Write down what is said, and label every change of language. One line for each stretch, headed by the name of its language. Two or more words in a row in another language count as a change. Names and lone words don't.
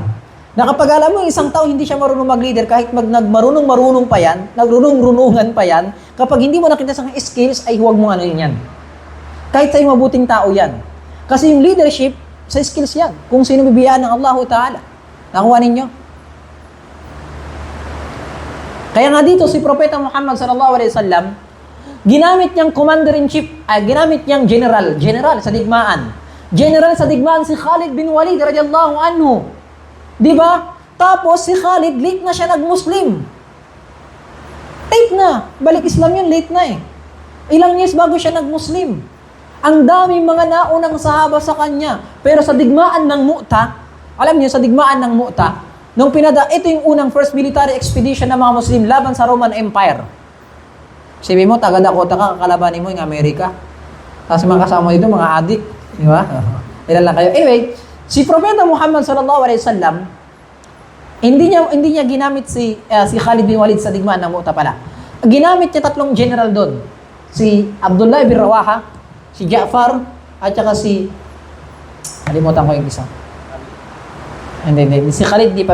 Filipino: Na kapag alam mo, isang tao hindi siya marunong mag-leader, kahit nagmarunong-marunong pa yan, nagrunong-runungan pa yan, kapag hindi mo nakita sa skills, ay huwag mo ano yan. Kahit sa'yo mabuting tao yan. Kasi yung leadership, sa skills yan. Kung sino bibiyaan ng Allah Ta'ala. Nakuha ninyo? Kaya nga dito, si Propeta Muhammad
Arabic: صلى الله عليه وسلم,
Filipino: ginamit niyang commander-in-chief, ginamit niyang general sa digmaan. General sa digmaan si Khalid bin Walid
Arabic: رضي الله عنه.
Filipino: Di ba? Tapos si Khalid, late na siya nag-Muslim. Late na. Balik Islam yun, late na eh. Ilang years bago siya nag-Muslim. Ang daming mga naunang sahaba sa kanya. Pero sa digmaan ng Mu'ta, alam niyo, sa digmaan ng Mu'ta, ito yung unang
English: first military expedition
Filipino: ng mga Muslim laban sa Roman Empire. Sabi mo, taga Dakota ka, kakalabanin mo yung Amerika. Tapos mga kasama dito, mga adik. Di ba? Ilan lang kayo. Anyway, si Propeta Muhammad
Arabic: صلى الله عليه وسلم,
Filipino: hindi niya ginamit si Khalid bin Walid sa digmaan ng Mu'ta pala. Ginamit niya tatlong general doon. Si Abdullah bin Rawaha, si Ja'far, at saka si kalimutan ko yung isa. Hindi. Si Khalid, di pa.